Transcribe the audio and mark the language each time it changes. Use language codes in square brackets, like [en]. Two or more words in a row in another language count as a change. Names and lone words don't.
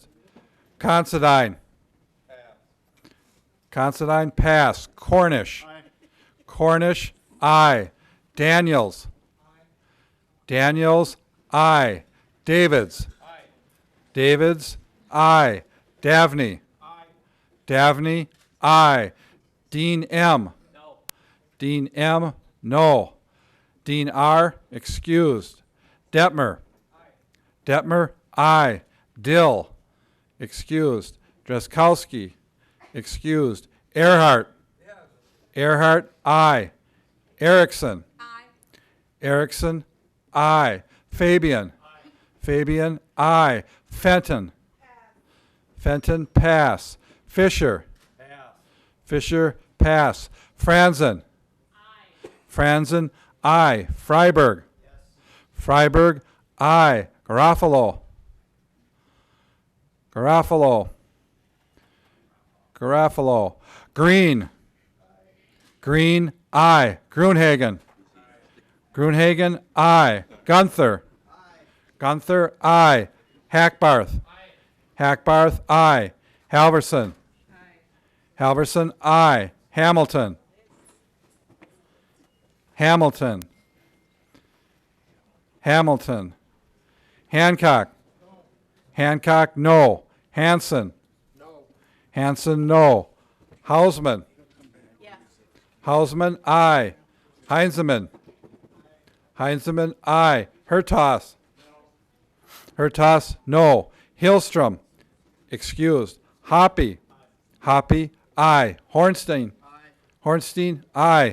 [en] Considine. Considine, pass. Cornish. Cornish, aye. Daniels. Daniels, aye. Davids. Davids, aye. Davney. Davney, aye. Dean M. Dean M, no. Dean R, excused. Detmer. Detmer, aye. Dill, excused. Drazkowski, excused. Earhart. Earhart, aye. Erickson. Erickson, aye. Fabian. Fabian, aye. Fenton. Fenton, pass. Fisher. Fisher, pass. Franzen. Franzen, aye. Freiberg. Freiberg, aye. Garofalo. Garofalo. Garofalo. Green. Green, aye. Grunhagen. Grunhagen, aye. Gunther. Gunther, aye. Hackbarth. Hackbarth, aye. Halverson. Halverson, aye. Hamilton. Hamilton. Hamilton. Hancock. Hancock, no. Hanson. Hanson, no. Hausman. Hausman, aye. Heinzeman. Heinzeman, aye. Hertas. Hertas, no. Hillstrom, excused. Hoppy. Hoppy, aye. Hornstein. Hornstein, aye.